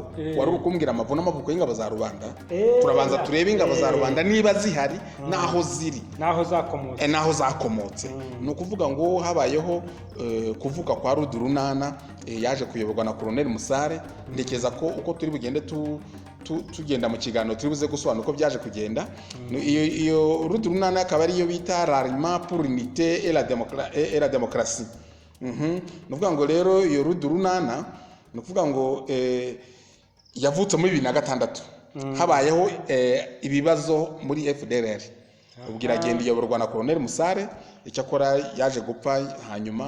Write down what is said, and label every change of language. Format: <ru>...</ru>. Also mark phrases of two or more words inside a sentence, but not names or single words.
<rw>Wari ukumbwira amavuno n'amavuko y'ingabo za rubanda. Turabanza turebe ingabo za rubanda niba zihari, naho ziri, naho zakomotse. Ni ukuvuga ngo habayeho kuvuka kwa Rudurunana, yaje kuyoborwa na Colonel Musare. Ndekeza ko uko turi bugende tugenda mu kiganiro turi buze gusobanura uko byaje kugenda. Iyo Rudurunana akaba ariyo bita</rw> <fr>l'Alliement pour l'unité et la démocratie.</fr> <rw>Nuvuga ngo rero iyo Rudurunana, nukuvuga ngo yavutse muri 2006. Habayeho ibibazo muri FDLR. Ubwo iragenda iyoborwa na Colonel Musare, icyakora yaje gupfa hanyuma,</rw>